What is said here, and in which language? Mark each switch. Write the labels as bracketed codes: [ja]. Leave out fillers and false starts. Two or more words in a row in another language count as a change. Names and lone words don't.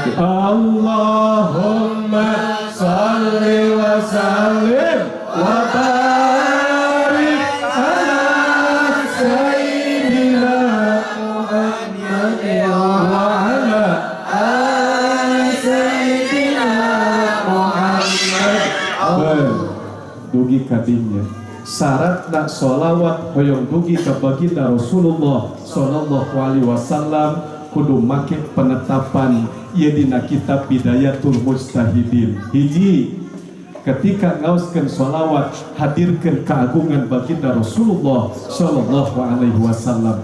[ar] اللهم صل وسلم وبارك على سيدنا محمد وعلى آل سيدنا محمد wa ala ali Sayyidina Muhammad. [su] Dugi kadinya syarat nak sholawat hoyong dugi ka baginda Rasulullah [ar] صلى الله عليه وسلم [su] kudu make penetapan ieu dina kitab Bidayatul Mujtahidin. Hiji, ketika ngaoskeun sholawat hadirkeun keagungan baginda Rasulullah [ar] صلى الله عليه وسلم.